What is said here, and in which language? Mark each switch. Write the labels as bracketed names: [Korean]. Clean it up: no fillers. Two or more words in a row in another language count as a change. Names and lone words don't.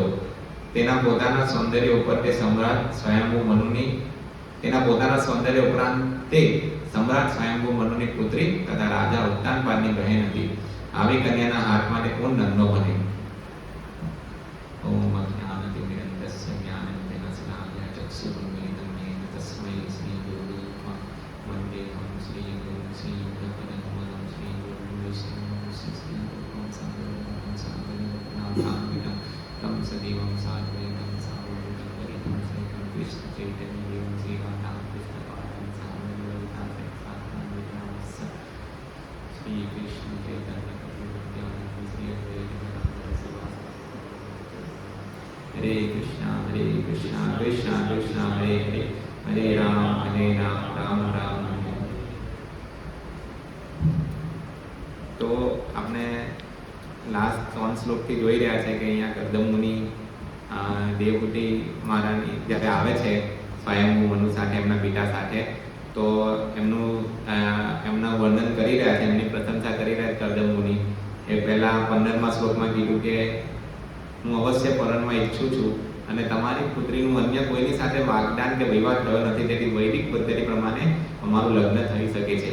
[Gujarati] તેના પોતાના સૌંદર્ય ઉપર તે સમ્રાટ સ્વયંભૂ મનુની સમ્રાટ સ્વયંભૂ મનુની પુત્રી તથા રાજા ઉત્તાનપાદની બહેન હતી। આવી કન્યાના હાથમાં તે કોણ નંદનો બને। [Sanskrit] ओम अज्ञानतिमिरान्धस्य ज्ञानाञ्जन शलाकया ચક્ષુરુન્મિલિतं येन तस्मै श्रीगुरुदेवाय वन्देऽहं श्रीगुरुं श्रीयुतपदकमलं श्रीगुरुं श्रीसागररत्नाभरणं तं सदैवं साद्वैतं सावधूतं परितं सहितं कृष्णचैतन्यदेवं श्रीराधाकृष्णपादं सावधूतं श्रीकृष्णचैतन्य हरे कृष्णा कृष्णा कृष्णा हरे हरे हरे राम राम राम हरे। [Hindi] तो आपने लास्ट 3 श्लोक [Gujarati] થી જોઈ રહ્યા છે કે અહીંયા કર્દમ મુનિ દેવહૂતિ મહારાણી જ્યારે આવે છે સ્વયંભૂ મનુ સાથે એમના પિતા સાથે, તો એમના વર્ણન કરી રહ્યા છે, એમની પ્રશંસા કરી રહ્યા છે કર્દમ મુનિ। એ પહેલા 15મા શ્લોકમાં કીધું કે હું અવશ્ય પરણવા ઈચ્છું છું અને તમારી પુત્રીનું અન્ય કોઈની સાથે વાગદાન કે વિવાદ થયો નથી, તેથી વૈદિક પદ્ધતિ પ્રમાણે અમારું લગ્ન થઈ શકે છે।